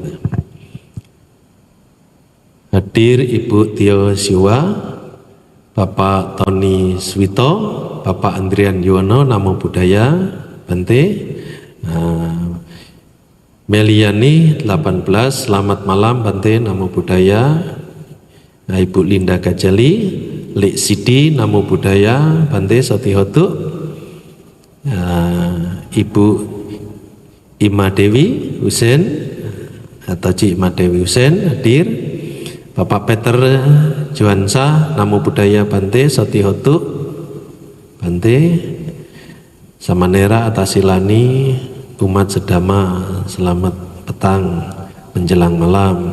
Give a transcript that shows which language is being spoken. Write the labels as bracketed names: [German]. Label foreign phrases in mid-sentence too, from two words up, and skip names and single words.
[Indonesian] Hadir Ibu Tio Siwa, Bapak Tony Swito, Bapak Andrian Yuwono, [Pali] Namo Buddhaya, [Indonesian] Bante. Meliani 18, selamat malam Bante, [Pali] Namo Buddhaya. [Indonesian] Ibu Linda Gajali, Lek Sidi, [Pali] Namo Buddhaya, Bante Sotihotu. [Indonesian] Ibu Ima Dewi Husen atau Cik Ima Dewi Husen hadir. Bapak Peter Juansa, [Pali] Namo Buddhaya Bante Sotihotu, Bante. [Indonesian] Samanera Atasilani, umat sedama, selamat petang menjelang malam.